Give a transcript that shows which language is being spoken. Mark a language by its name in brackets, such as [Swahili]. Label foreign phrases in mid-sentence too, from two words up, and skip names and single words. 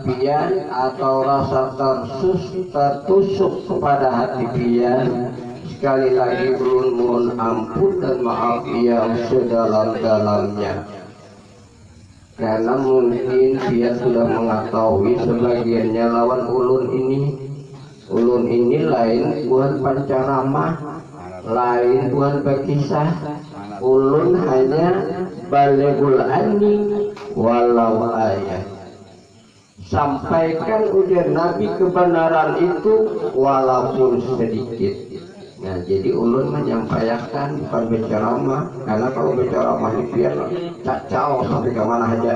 [Banjar] pian atau rasa tertusuk kepada hati pian, sekali lagi ulun mohon ampun dan maaf yang sedalam-dalamnya, karena mungkin dia sudah mengetahui sebagiannya lawan ulun ini. Ulun ini lain buat pancaramah, lain buat berkisah. Ulun hanya [Arabic] بلغوا عني ولو آية, [Banjar] sampaikan ujar Nabi kebenaran itu walaupun sedikit. Nah, jadi ulun menyampaikan bukan berceramah, karena kalau berceramah itu biar cacau sampai ke mana aja.